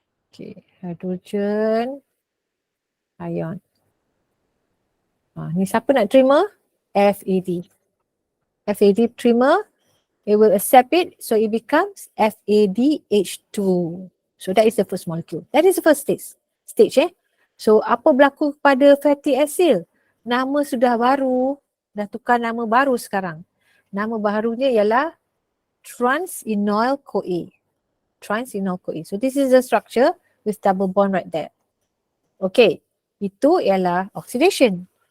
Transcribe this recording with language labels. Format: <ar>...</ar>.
<en>Okay, hydrogen ion.</en> <ms>Ni siapa nak terima? FAD.</ms> <en>FAD</en> <ms>terima,</ms> <en>it will accept it, so it becomes FADH2. So that is the first molecule. That is the first stage. So</en> <ms>apa berlaku pada</ms> <en>fatty acyl?</en> <ms>Nama sudah baru, dah tukar nama baru sekarang. Nama barunya ialah trans-enoyl CoA. Trans-enoyl CoA.</ms> <en>So this is the structure with double bond right there.</en> <ms>Okay, itu ialah oxidation.</ms>